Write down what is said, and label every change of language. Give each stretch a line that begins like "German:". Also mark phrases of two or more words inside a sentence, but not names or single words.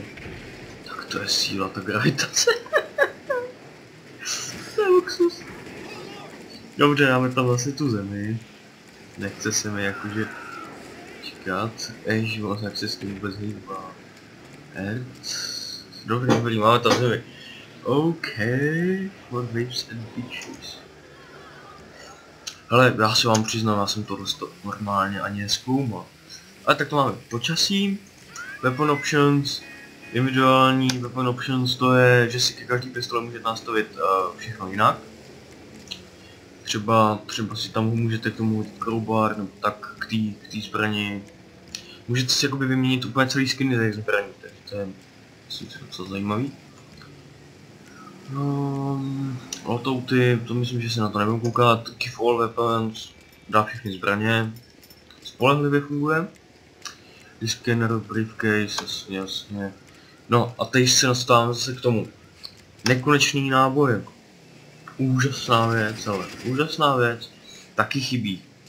Czech: Tak to je síla, ta gravitace. To je luxus. Dobře, dáme tam vlastně tu zemi. Nechce se mi jakože čekat. Ježiš, jak se s tím vůbec hýbá. Dobrý, máme tam zemi.
English: OK, for waves and beaches.
Czech: Hele, já si vám přiznám, já jsem tohle normálně ani nezkoumal. Ale tak to máme počasí,
English: weapon options,
Czech: individuální
English: weapon options,
Czech: to je, že si ke každý pistole můžete nastavit všechno jinak. Třeba si tam můžete k tomu hodit crowbar, nebo tak k té zbrani. Můžete si jakoby vyměnit úplně celý skiny těch zbraní, takže to je docela zajímavý. Loadouty, to myslím, že se na to nebudu koukat.
English: Give all weapons,
Czech: dá všechny zbraně. Spolehlivě funguje.
English: Scanner, briefcase, jasně.
Czech: No a teď se dostáváme zase k tomu. Nekonečný náboj. Úžasná věc, ale úžasná věc. Taky chybí.